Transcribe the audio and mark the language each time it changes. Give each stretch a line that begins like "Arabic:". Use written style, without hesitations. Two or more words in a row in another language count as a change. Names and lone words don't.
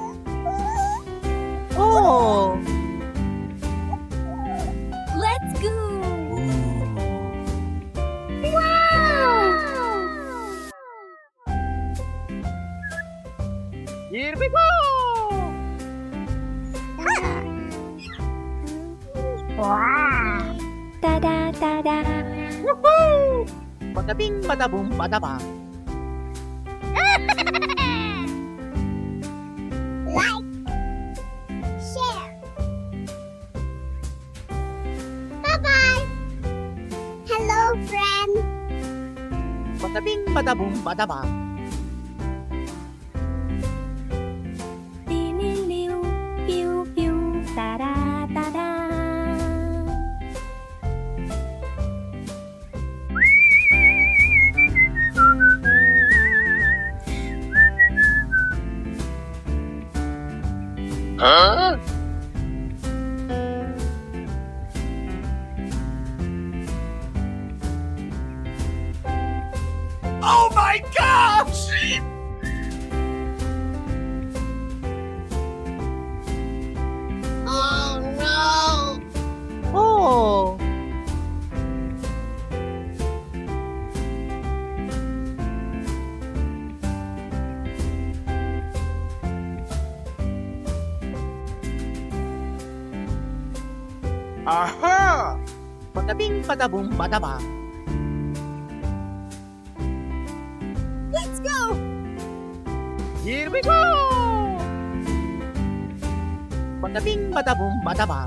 English: Oh! Let's go! Here we go! Wow. Da-da, da-da. Woohoo! Bada bing, bada boom, bada bang. Like, share. Bye-bye. Hello, friend. Bada bing, bada boom, bada bang. Liliu, piu, piu, da-da, da-da. Huh? Oh my gosh! Oh no! Oh! Aha! Bada bing, bada boom, bada bang. Let's go! Here we go! Bada bing, bada boom, bada bang.